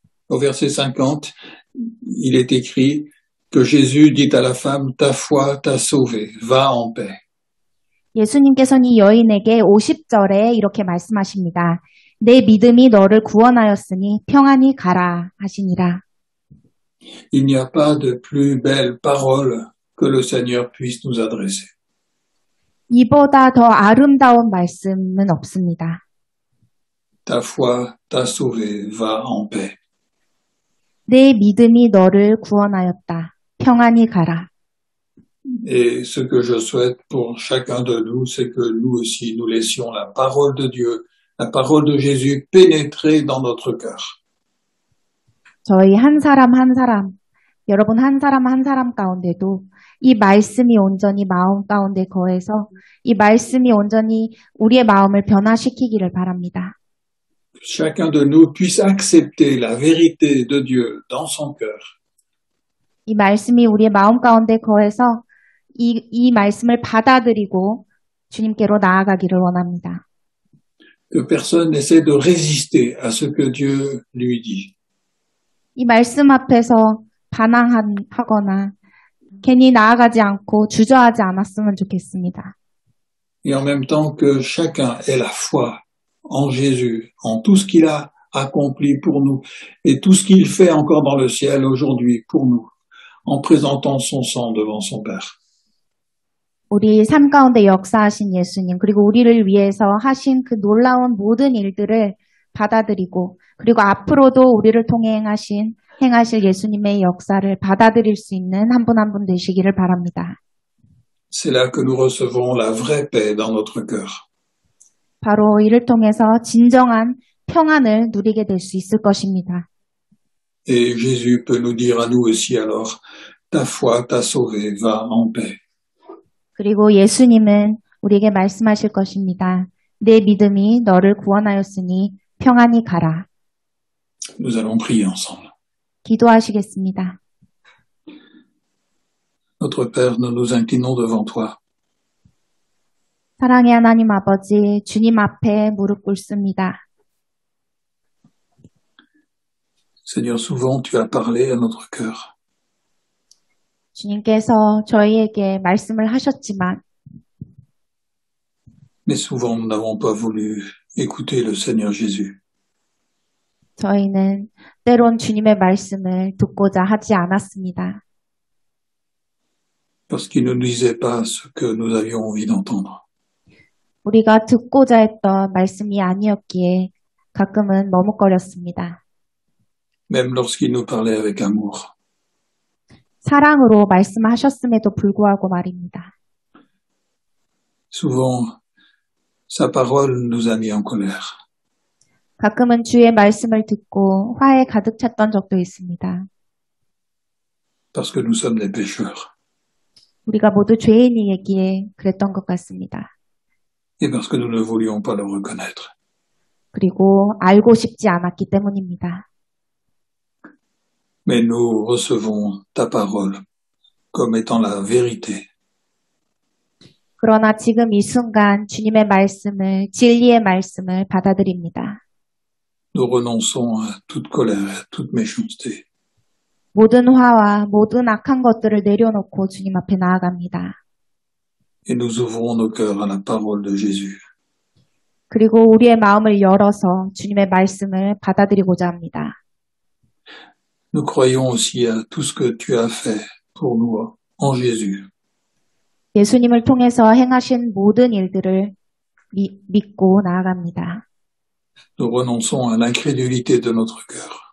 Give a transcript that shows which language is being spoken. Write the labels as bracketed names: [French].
[French] Au verset 50, il est écrit que Jésus dit à la femme, ta foi t'a sauvé, va en paix. [Korean] 예수님께서는 이 여인에게 50절에 이렇게 말씀하십니다. 내 믿음이 너를 구원하였으니 평안히 가라 하시니라. [French] Il n'y a pas de plus belle parole que le Seigneur puisse nous adresser. [Korean] 이보다 더 아름다운 말씀은 없습니다. [French] Ta foi t'a sauvé, va en paix. [Korean] 내 믿음이 너를 구원하였다. 평안히 가라. [French] Et ce que je souhaite pour chacun de nous, c'est que nous aussi, nous laissions la parole de Dieu, la parole de Jésus pénétrer dans notre cœur. [Korean] 저희 한 사람, 여러분 한 사람 가운데도 이 말씀이 온전히 마음 가운데 거해서 이 말씀이 온전히 우리의 마음을 변화시키기를 바랍니다. [French] Chacun de nous puisse accepter la vérité de Dieu dans son cœur. [Korean] 이 말씀이 우리의 마음 가운데 거해서 이 말씀을 받아들이고 주님께로 나아가기를 원합니다. [French] Que personne n'essaie de résister à ce que Dieu lui dit. [Korean] 이 말씀 앞에서 반항하거나 괜히 나아가지 않고 주저하지 않았으면 좋겠습니다. [French] et en même temps que chacun ait la foi en Jésus, en tout ce qu'il a accompli pour nous et tout ce qu'il fait encore dans le ciel aujourd'hui pour nous, en présentant son sang devant son Père. [Korean] 우리 삶 가운데 역사하신 예수님, 그리고 우리를 위해서 하신 그 놀라운 모든 일들을 받아들이고, 그리고 앞으로도 우리를 통해 행하실 예수님의 역사를 받아들일 수 있는 한 분 한 분 되시기를 바랍니다. [French] C'est là que nous recevons la vraie paix dans notre cœur. [Korean] 바로 이를 통해서 진정한 평안을 누리게 될 수 있을 것입니다. [French] Et Jésus peut nous dire à nous aussi alors, ta foi t'a sauvé, va en paix. [Korean] 그리고 예수님은 우리에게 말씀하실 것입니다. 내 믿음이 너를 구원하였으니 평안히 가라. [French] Nous allons prier ensemble. [Korean] 기도하시겠습니다. [French] Notre Père, nous nous inclinons devant toi. [Korean] 사랑의 하나님 아버지, 주님 앞에 무릎 꿇습니다. [French] Seigneur, souvent tu as parlé à notre cœur, [Korean] 주님께서 저희에게 말씀을 하셨지만 [French] mais souvent nous n'avons pas voulu écouter le Seigneur Jésus. [Korean] 저희는 때론 주님의 말씀을 듣고자 하지 않았습니다. [French] Parce qu'il ne nous disait pas ce que nous avions envie d'entendre. [Korean] 우리가 듣고자 했던 말씀이 아니었기에 가끔은 머뭇거렸습니다. [French] Même lorsqu'il nous parlait avec amour. [Korean] 사랑으로 말씀하셨음에도 불구하고 말입니다. [French] Souvent, sa parole nous a mis en colère. [Korean] 가끔은 주의 말씀을 듣고 화에 가득 찼던 적도 있습니다. [French] Parce que nous sommes des pécheurs. [Korean] 우리가 모두 죄인이기에 그랬던 것 같습니다. [French] Et parce que nous ne voulions pas le reconnaître. [Korean] 그리고 알고 싶지 않았기 때문입니다. [French] Mais nous recevons ta parole comme étant la vérité. [Korean] 그러나 지금 이 순간 주님의 말씀을, 진리의 말씀을 받아들입니다. [French] Nous renonçons à toute colère, à toute méchanceté. [Korean] 모든 화와 모든 악한 것들을 내려놓고 주님 앞에 나아갑니다. [French] Et nous ouvrons nos cœurs à la parole de Jésus. [Korean] 그리고 우리의 마음을 열어서 주님의 말씀을 받아들이고자 합니다. [French] Nous croyons aussi à tout ce que tu as fait pour nous en Jésus. [Korean] 예수님을 통해서 행하신 모든 일들을 믿고 나아갑니다. [French] Nous renonçons à l'incrédulité de notre cœur.